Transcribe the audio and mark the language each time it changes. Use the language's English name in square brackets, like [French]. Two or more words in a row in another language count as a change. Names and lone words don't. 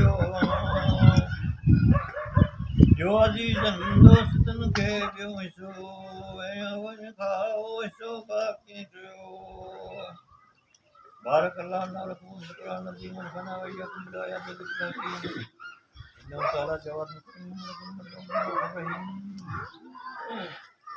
[Sindhi] जो अज़ीज़नि दोस्तनि खे ॾियो हिसो ऐं वञ खाओ हिसो बाक़ी कयो [Arabic] بارك الله لنا ولكم في القرآن العظيم ونفعنا وإياكم بالآيات والذكر الحكيم إنه تعالى جواد كريم ولكم الرحيم